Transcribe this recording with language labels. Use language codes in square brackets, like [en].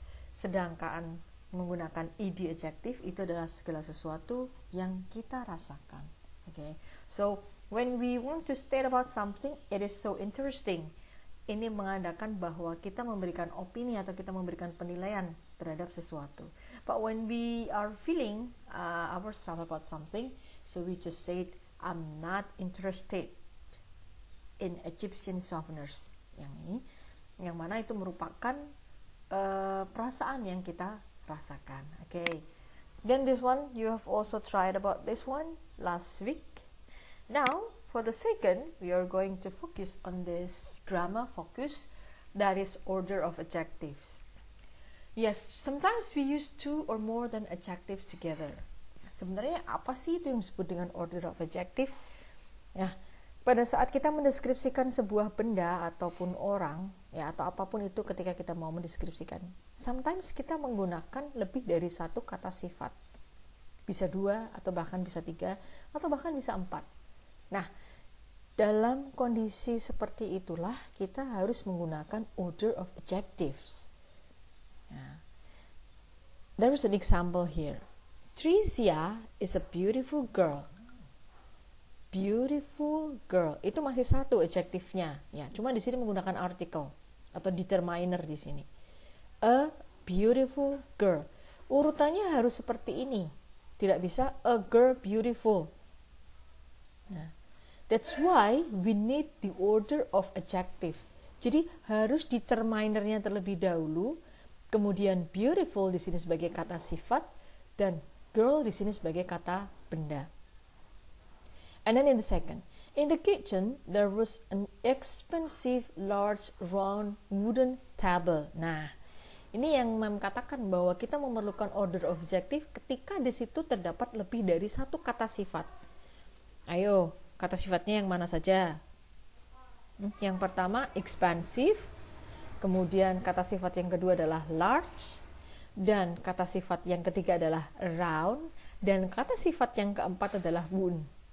[id] Sedangkan menggunakan ed adjective itu adalah segala sesuatu yang kita rasakan. [en] Okay? So, when we want to state about something, it is so interesting. [id] Ini mengandalkan bahwa kita memberikan opini atau kita memberikan penilaian terhadap sesuatu. [en] But when we are feeling ourselves about something, so we just said, I'm not interested in Egyptian souvenirs. [id] Yang mana itu merupakan perasaan yang kita rasakan. Okay. [en] Then this one, you have also tried about this one last week. Now, for the second, we are going to focus on this grammar focus, that is order of adjectives. Yes, sometimes we use two or more than adjectives together. [id] Sebenarnya apa sih itu yang disebut dengan order of adjective? Ya, pada saat kita mendeskripsikan sebuah benda ataupun orang, ya atau apapun itu ketika kita mau mendeskripsikan, sometimes kita menggunakan lebih dari satu kata sifat. Bisa dua, atau bahkan bisa tiga, atau bahkan bisa empat. Nah, dalam kondisi seperti itulah kita harus menggunakan order of adjectives. [en] There is an example here. Tricia is a beautiful girl. Beautiful girl. [id] Itu masih satu adjektifnya, ya. Cuma di sini menggunakan article atau determiner di sini. [en] A beautiful girl. [id] Urutannya harus seperti ini. Tidak bisa [en] a girl beautiful. Nah, that's why we need the order of adjective. [id] Jadi harus determinernya terlebih dahulu, kemudian beautiful di sini sebagai kata sifat dan girl di sini sebagai kata benda. [en] And then in the second, in the kitchen there was an expensive large round wooden table. [id] Nah, ini yang Mem katakan bahwa kita memerlukan order of adjective ketika di situ terdapat lebih dari satu kata sifat. Ayo, kata sifatnya yang mana saja? Yang pertama expensive, kemudian kata sifat yang kedua adalah large, dan kata sifat yang ketiga adalah round, dan kata sifat yang keempat adalah wooden.